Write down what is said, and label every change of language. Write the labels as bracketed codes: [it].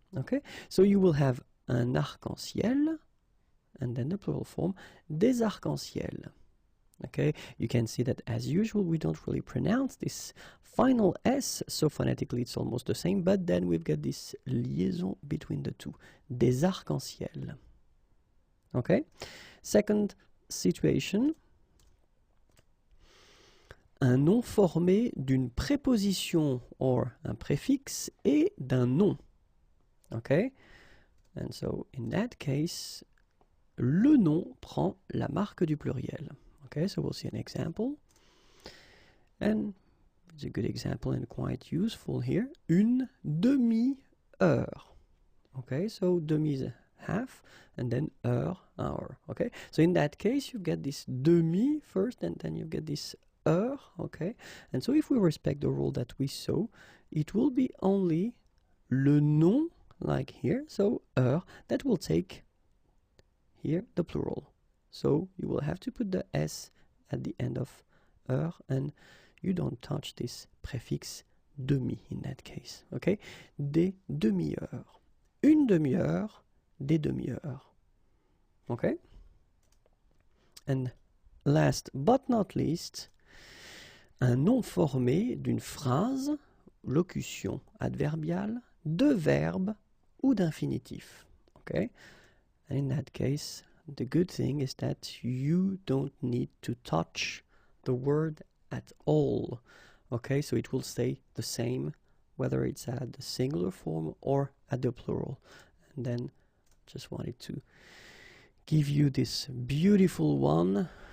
[en] Okay, so you will have [fr] un arc-en-ciel, [en] and then the plural form, [fr] des arcs-en-ciel. [en] Okay, you can see that as usual we don't really pronounce this final S, so phonetically it's almost the same, but then we've got this liaison between the two, [fr] des arcs-en-ciel. Okay, second situation, un nom formé d'une préposition or un préfixe et d'un nom. [en] Okay, and so in that case, [fr] le nom prend la marque du pluriel. [en] Okay, so we'll see an example, and it's a good example and quite useful here. [fr] Une demi-heure. [en] Okay, so demi is half, and then heure, hour. Okay, so in that case you get this demi first, and then you get this heure. Okay, and so if we respect the rule that we saw, it will be only [fr] le nom, [en] like here, so heure, that will take here the plural. So you will have to put the S at the end of heure, and you don't touch this préfixe demi in that case. Okay, [fr] des demi-heures, une demi-heure, des demi-heures. [en] Okay, and last but not least, [fr] un nom formé d'une phrase, locution adverbiale, de verbe ou d'infinitif. [en] Okay, and in that case, the good thing is that you don't need to touch the word at all. Okay, so it will stay the same whether it's at the singular form or at the plural. And then just wanted to give you this beautiful one.